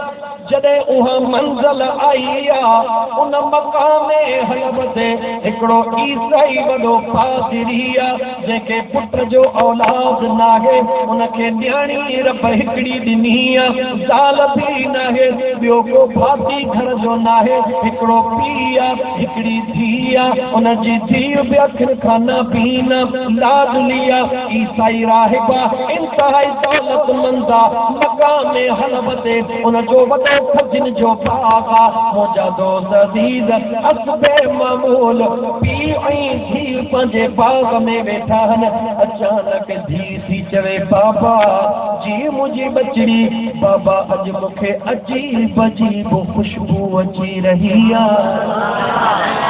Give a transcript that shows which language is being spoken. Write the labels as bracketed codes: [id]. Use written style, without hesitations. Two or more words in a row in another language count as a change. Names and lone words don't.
[sd] जॾहिं उहा मंज़िल आई आहे, उन मक़ामे हलफ़ ते हिकिड़ो ईसाई वॾो पादरी आहे, जंहिंखे पुट जो औलाद नाहे। उनखे न्याणी रब हिकिड़ी ॾिनी आहे, ज़ाल बि नाहे। ॿियो को भाती घर जो नाहे, हिकिड़ो पीउ आहे, हिकिड़ी धीउ आहे, उनजी धीउ बि अखिर खाना पीना लाडली आहे, ईसाई राहिबा इंतहाई दौलतमंद आहे, मकाम हलब ते उनजो वॾो खजिन जो बाग आहे। मुंहिंजा दोस्त अज़ीज़ असबे मामूल पीउ ऐं धीउ पंहिंजे बाग में वेठा आहिनि। अचानक धीउ थी चवे बाबा जी मुंहिंजी बचड़ी, बाबा अॼु मूंखे अजीब अजीब खुशबू अची रही आहे।